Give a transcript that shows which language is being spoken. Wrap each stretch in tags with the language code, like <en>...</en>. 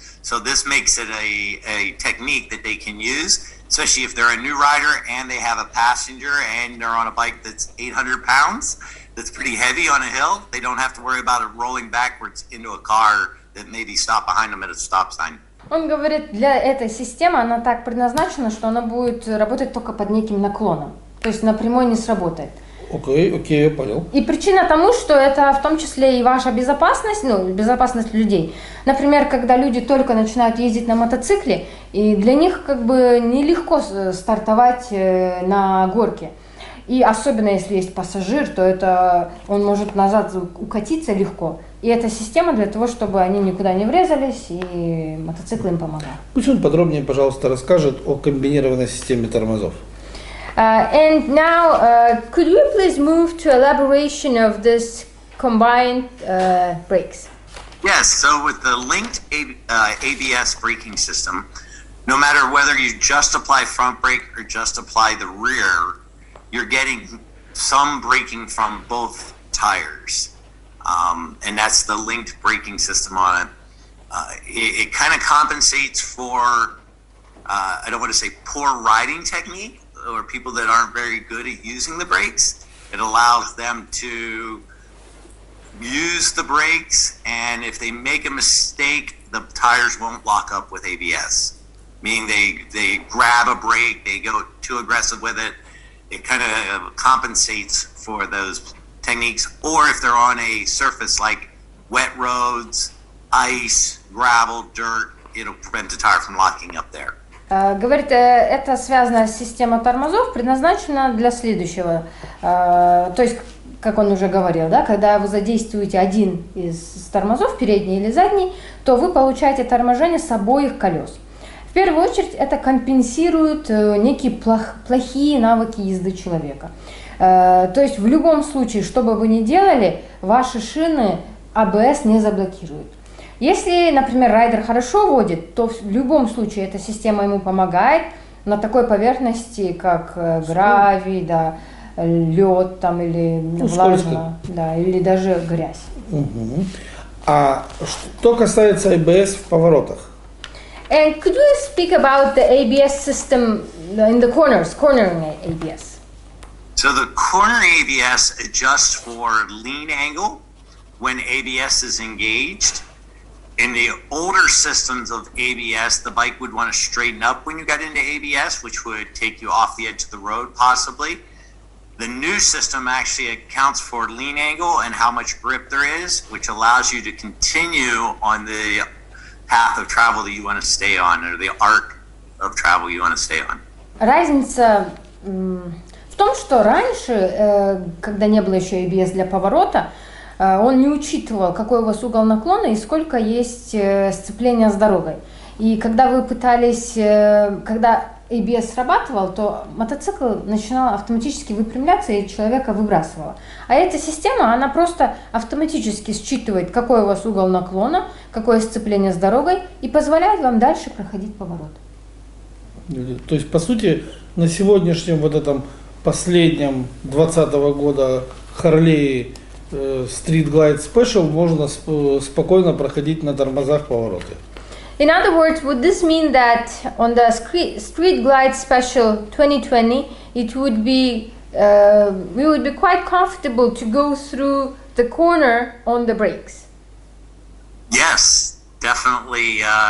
<en>So this makes it a technique that they can use, especially if they're a new rider and they have a passenger and they're on a bike that's 800 pounds, that's pretty heavy on a hill. They don't have to worry about it rolling backwards into a car that maybe stop behind them at a stop sign.</en> <ru>Он говорит, для этой системы она так предназначена, что она будет работать только под неким наклоном. То есть напрямую не сработает. Окей, я понял. И причина тому, что это в том числе и ваша безопасность, безопасность людей. Например, когда люди только начинают ездить на мотоцикле, и для них как бы нелегко стартовать на горке. И особенно если есть пассажир, то это он может назад укатиться легко. И эта система для того, чтобы они никуда не врезались, и мотоцикл им помогает. Пусть он подробнее, пожалуйста, расскажет о комбинированной системе тормозов.</ru> <en>And now, could we please move to elaboration of this combined brakes? Yes, so with the linked ABS braking system, no matter whether you just apply front brake or just apply the rear, you're getting some braking from both tires, and that's the linked braking system on it. It kind of compensates for, I don't want to say poor riding technique or people that aren't very good at using the brakes. It allows them to use the brakes, and if they make a mistake, the tires won't lock up with ABS. Meaning they grab a brake, they go too aggressive with it. It kind of compensates for those techniques. Or if they're on a surface like wet roads, ice, gravel, dirt, it'll prevent the tire from locking up there.</en> <ru>Говорит, эта связанная система тормозов предназначена для следующего. То есть, как он уже говорил, да, когда вы задействуете один из тормозов, передний или задний, то вы получаете торможение с обоих колес. В первую очередь это компенсирует некие плохие навыки езды человека. То есть в любом случае, что бы вы ни делали, ваши шины АБС не заблокируют. Если, например, райдер хорошо водит, то в любом случае эта система ему помогает на такой поверхности, как гравий, да, лед там, или влажно, да, или даже грязь. Угу. А что касается ABS в поворотах?</ru> <en>And could you speak about the ABS system in the cornering ABS? So the corner ABS adjusts for lean angle when ABS is engaged. In the older systems of ABS, the bike would want to straighten up when you got into ABS, which would take you off the edge of the road possibly. The new system actually accounts for lean angle and how much grip there is, which allows you to continue on the path of travel that you want to stay on, or the arc of travel you want to stay on.</en> <ru>Разница в том, что раньше, когда не было еще ABS для поворота, он не учитывал, какой у вас угол наклона и сколько есть сцепления с дорогой. И когда вы пытались, когда ABS срабатывал, то мотоцикл начинал автоматически выпрямляться и человека выбрасывало. А эта система, она просто автоматически считывает, какой у вас угол наклона, какое сцепление с дорогой и позволяет вам дальше проходить поворот. То есть, по сути, на сегодняшнем вот этом последнем 2020 года Harley Street Glide Special можно спокойно проходить на тормозах повороты.</ru> <en>In other words, would this mean that on the Street Glide Special 2020, it would be we would be quite comfortable to go through the corner on the brakes? Yes, definitely.</en>